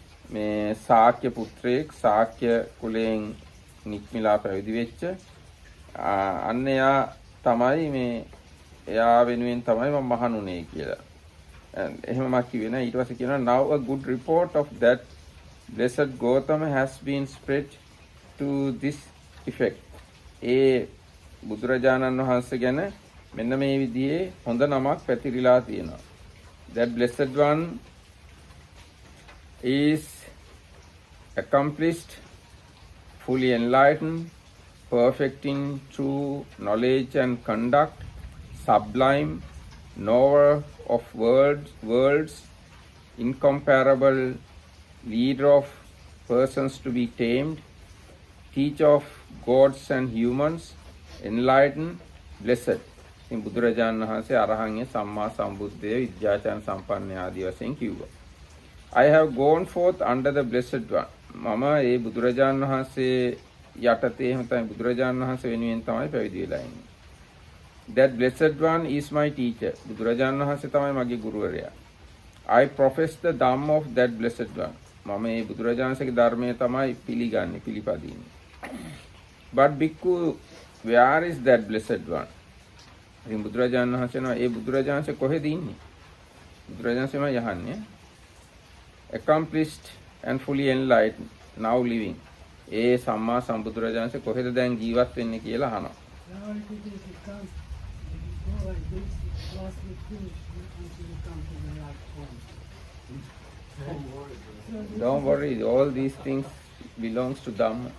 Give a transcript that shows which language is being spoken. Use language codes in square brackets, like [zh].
[si] මේ ශාක්‍ය පුත්‍රයෙක් ශාක්‍ය කුලයෙන් නික්මිලා පැවිදි වෙච්ච අන්න එයා තමයි මේ එයා වෙනුවෙන් තමයි මම මහණුනේ කියලා. එහෙම මම කිව්වේ නෑ. ඊට පස්සේ කියනවා [en] now a good report of that blessed Gautama has been spread to this effect. [si] ඒ බුදුරජාණන් වහන්සේ ගැන මෙන්න මේ විදිහේ හොඳ නමක් පැතිරිලා තියෙනවා. [en] That Blessed One is accomplished, fully enlightened, perfect in true knowledge and conduct, sublime, knower of worlds, incomparable, leader of persons to be tamed, teacher of gods and humans, enlightened, blessed. [si] ඉතින් බුදුරජාණන් වහන්සේ අරහංගේ සම්මා සම්බුද්ධය විද්‍යාචාර සම්පන්න ආදී වශයෙන් කිව්වා. [en] I have gone forth under the Blessed One. [si] මම ඒ බුදුරජාණන් වහන්සේ යටතේ එහෙම තමයි බුදුරජාණන් වහන්සේ වෙනුවෙන් තමයි පැවිදි වෙලා ඉන්නේ. [en] That blessed one is my teacher. [si] බුදුරජාණන් වහන්සේ තමයි මගේ ගුරුවරයා. [en] I profess the Dhamma of that blessed one. [si] මම මේ බුදුරජාණන්සේගේ ධර්මය තමයි පිළිගන්නේ, පිළිපදින්නේ. [en] But bhikkhu, where is that blessed one? [si] ඉතින් බුදුරජාණන් වහන්සේ නෝ ඒ බුදුරජාණන්සේ කොහෙද ඉන්නේ? බුදුරජාණන්සේම යහන්නේ. [en] Accomplished and fully enlightened, now living. [si] ඒ සම්මා සම්බුදුරජාණන්සේ කොහෙද දැන් ජීවත් වෙන්නේ කියලා අහනවා. [en] Now it is it comes, go like this, last we finish until you come to the last point. Don't worry, all these things belongs to Dhamma.